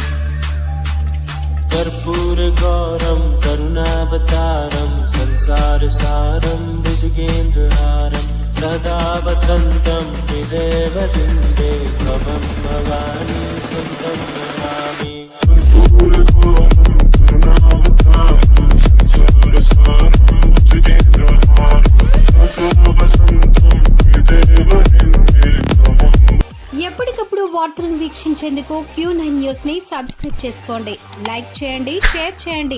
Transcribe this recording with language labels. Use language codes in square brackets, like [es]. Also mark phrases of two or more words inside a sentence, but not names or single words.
[sa] कर्पूरगौरं करुणावतारं संसारसारं भुजगेन्द्रहारं सदा वसन्तं हृदयवृन्दे भवं भवानी सहितं नमामि. [te] ఎప్పటికప్పుడు వార్తలను వీక్షించేందుకు Q9 న్యూస్ ని సబ్స్క్రైబ్ చేసుకోండి, లైక్ చేయండి, షేర్ చేయండి.